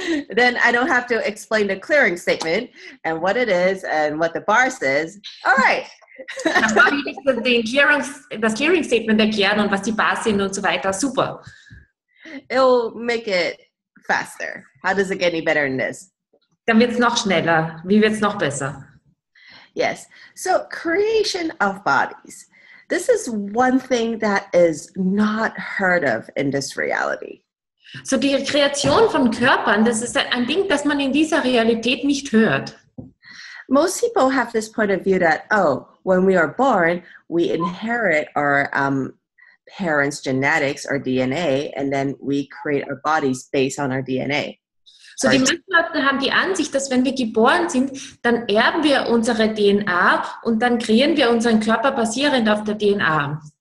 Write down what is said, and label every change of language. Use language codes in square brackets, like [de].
[en] Then I don't have to explain the clearing statement and what it is and what the bar says. All right. [de] Dann brauche ich nicht das Clearing Statement erklären und was die Bars sind und so weiter. Super. [en] It'll make it faster. How does it get any better than this? [de] Dann wird es noch schneller. Wie wird es noch besser? [en] Yes. So creation of bodies. This is one thing that is not heard of in this reality. [de] So die Kreation von Körpern, das ist ein Ding, das man in dieser Realität nicht hört. [en] Most people have this point of view that, when we are born, we inherit our parents' genetics or DNA, and then we create our bodies based on our DNA. [de] So die meisten Leute haben die Ansicht, dass wenn wir geboren sind, dann erben wir unsere DNA und dann kreieren wir unseren Körper basierend auf der DNA.